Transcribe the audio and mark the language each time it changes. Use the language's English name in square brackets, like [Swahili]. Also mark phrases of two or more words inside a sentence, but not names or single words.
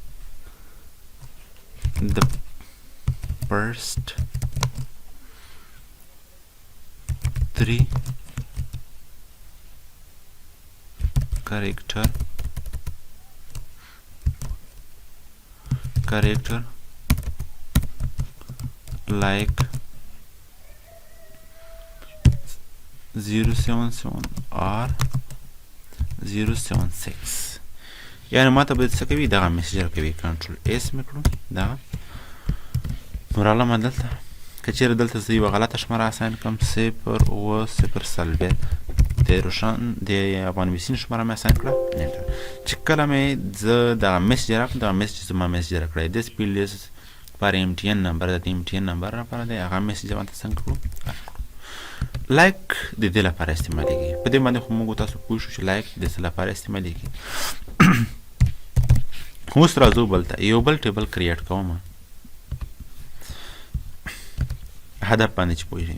[English] the first 3 character like 077 or 076. [Pashto] یعنی ما ته به څه کوي دغه میسج راکوي. [English] Control S [Pashto] مې کړو دغه نو راغلم دلته. که چیرې دلته زه یوه غلطه شماره اساین کړم 0 د روشن د افغان ویسین شماره مې اساین کړه چې کله مې زه دغه میسج راکړم دغه میسج زما میسج راکړی [English] this field is for MTN [Pashto] نمبر د MTN نمبر لپاره دی. هغه میسج باندې څنګه کړو لایک د دې لپاره استعمالیږي. په دې باندې خو موږ تاسو پوه شو چې لایک د څه لپاره استعمالیږي. اوس راځو بلته یو بل ټیبل کریټ کوم هدف باندې چې پوه شئ.